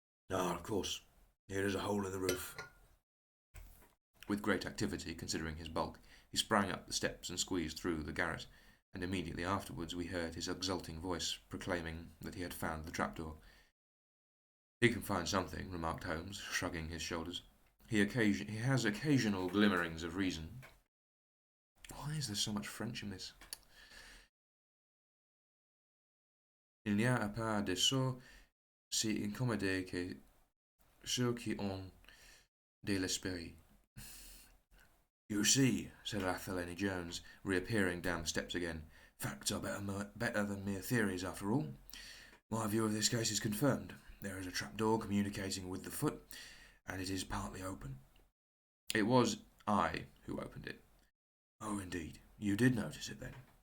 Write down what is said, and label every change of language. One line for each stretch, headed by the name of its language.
English: Of course, here is a hole in the roof. With great activity, considering his bulk, he sprang up the steps and squeezed through the garret, and immediately afterwards we heard his exulting voice proclaiming that he had found the trapdoor. He can find something, remarked Holmes, shrugging his shoulders. He has occasional glimmerings of reason. Why is there so much French in this?
French: Il n'y a pas de sot si incommodé que ceux qui ont de l'esprit.
English: You see, said Athelany Jones, reappearing down the steps again, facts are better than mere theories, after all. My view of this case is confirmed. There is a trapdoor communicating with the foot, and it is partly open. It was I who opened it. Oh, indeed. You did notice it, then?